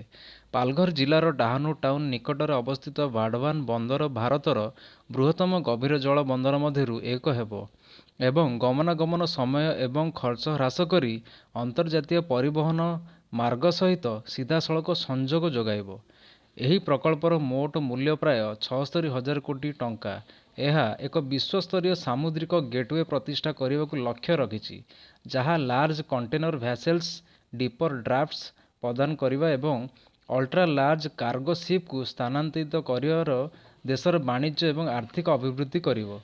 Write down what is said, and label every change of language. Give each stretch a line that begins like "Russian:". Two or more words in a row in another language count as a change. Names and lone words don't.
Odia: ପାଲଘର ଜିଲ୍ଲାର ଡାହାଣୁ ଟାଉନ ନିକଟରେ ଅବସ୍ଥିତ ଭାଡୱାନ ବନ୍ଦର ଭାରତର ବୃହତ୍ତମ ଗଭୀର ଜଳ ବନ୍ଦର ମଧ୍ୟରୁ ଏକ ହେବ ଏବଂ ଗମନାଗମନ ସମୟ ଏବଂ ଖର୍ଚ୍ଚ ହ୍ରାସ କରି ଅନ୍ତର୍ଜାତୀୟ ପରିବହନ ମାର୍ଗ ସହିତ ସିଧାସଳଖ ସଂଯୋଗ ଯୋଗାଇବ। ଏହି ପ୍ରକଳ୍ପର ମୋଟ ମୂଲ୍ୟ ପ୍ରାୟ 76,000 କୋଟି ଟଙ୍କା। ଏହା ଏକ ବିଶ୍ୱସ୍ତରୀୟ ସାମୁଦ୍ରିକ ଗେଟୱେ ପ୍ରତିଷ୍ଠା କରିବାକୁ ଲକ୍ଷ୍ୟ ରଖିଛି, ଯାହା
English: large container vessels, deeper drafts
Odia: ପ୍ରଦାନ କରିବା ଏବଂ
English: ultra large cargo
Odia: ଶିପ୍କୁ ସ୍ଥାନାନ୍ତରିତ କରିବାର ଦେଶର ବାଣିଜ୍ୟ ଏବଂ ଆର୍ଥିକ ଅଭିବୃଦ୍ଧି କରିବ।